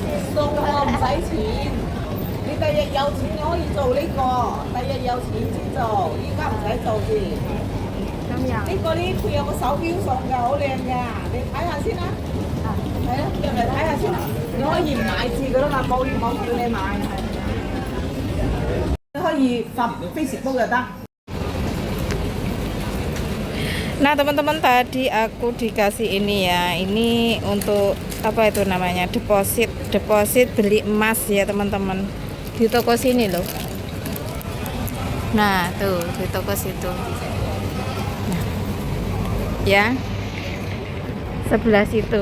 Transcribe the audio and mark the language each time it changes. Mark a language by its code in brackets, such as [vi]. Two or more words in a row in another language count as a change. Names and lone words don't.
[yue] 送我唔使錢，你第日有錢你可以做呢個，第日有錢先做，依家唔使做住。咁樣。呢個呢佢有個手錶送㗎，好靚㗎，你睇下先啦。係啊，入嚟睇下先啦，你可以唔買字㗎啦嘛，冇叫你買。可以發 Facebook 就得。 [id] Nah teman-teman, tadi aku dikasih ini ya, ini untuk apa itu namanya, deposit beli emas ya teman-teman, di toko sini loh. Nah tuh di toko situ, nah, ya sebelah situ.